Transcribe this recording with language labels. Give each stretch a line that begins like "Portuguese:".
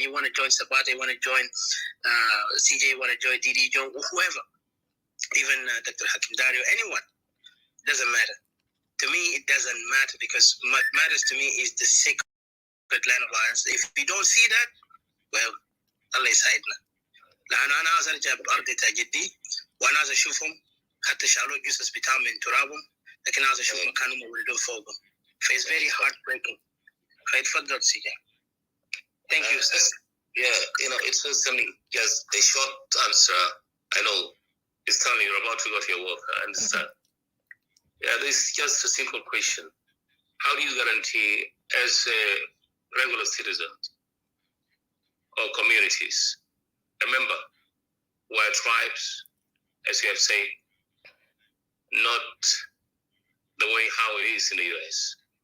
English: You want to join Sabata, you want to join CJ, you want to join Didi, join whoever. Even Dr. Hakim Dario, anyone. Doesn't matter. To me, it doesn't matter, because what matters to me is the sacred land of ours. If we don't see that, well, Allah
Arabic: يساعدنا. لأن أنا عايز أرجع بأرض جدي، وأنا عايز أشوفهم حتى شالوا الجثث بتاعهم من ترابهم، لكن عايز أشوف مكانهم وولدوا فوقهم.
English: It's very heartbreaking.
Arabic: فيتفضل سيدي.
English: Thank you, sir. Yeah, it's just just a short answer. I know it's telling you're about to go to your work. I understand. Yeah, this is just a simple question. How do you guarantee, as a regular citizen or communities, remember, we're tribes, as you have said, not the way how it is in the US.